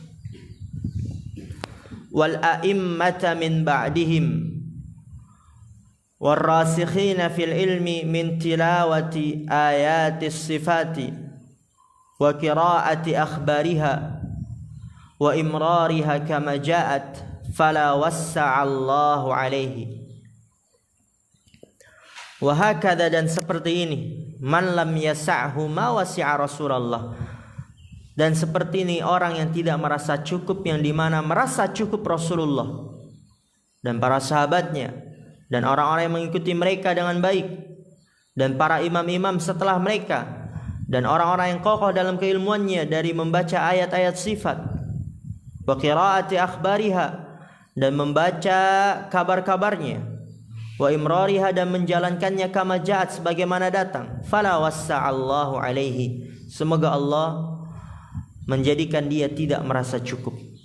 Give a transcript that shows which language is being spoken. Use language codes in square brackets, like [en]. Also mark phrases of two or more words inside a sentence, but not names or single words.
[ar] والأئمة من بعدهم والراسخين في العلم من تلاوة آيات الصفات وقراءة أخبارها وإمرارها كما جاءت فلا وسع الله عليه. وهكذا, [id] dan seperti ini, [ar] من لم يسعه ما وسع رسول الله, [id] dan seperti ini orang yang tidak merasa cukup, yang dimana merasa cukup Rasulullah dan para sahabatnya dan orang-orang yang mengikuti mereka dengan baik dan para imam-imam setelah mereka dan orang-orang yang kokoh dalam keilmuannya dari membaca ayat-ayat sifat, [ar] وقراءة أخبارها, [id] dan membaca kabar-kabarnya, [ar] وإمرارها, [id] dan menjalankannya [ar] كما جاءت, [id] sebagaimana datang, [ar] فلا وسع الله عليه, [id] semoga Allah menjadikan dia tidak merasa cukup.